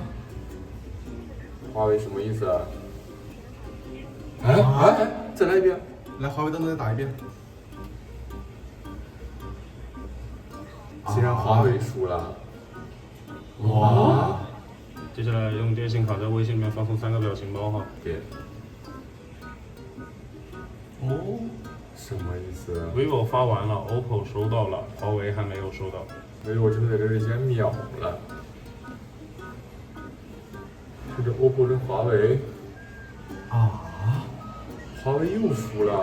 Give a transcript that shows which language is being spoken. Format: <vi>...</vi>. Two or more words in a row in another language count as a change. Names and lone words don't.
<zh>華為什麼意思啊？哎，再來一遍。來，華為燈再打一遍。竟然華為輸了。哇！接下來用電信卡在微信裡面發送3個表情包哈。點。哦。什麼意思？vivo 發完了 ，OPPO 收到了，華為還沒有收到。 vivo 真的在這裡先秒了。這個 OPPO 跟華為。啊！華為又輸了。</zh>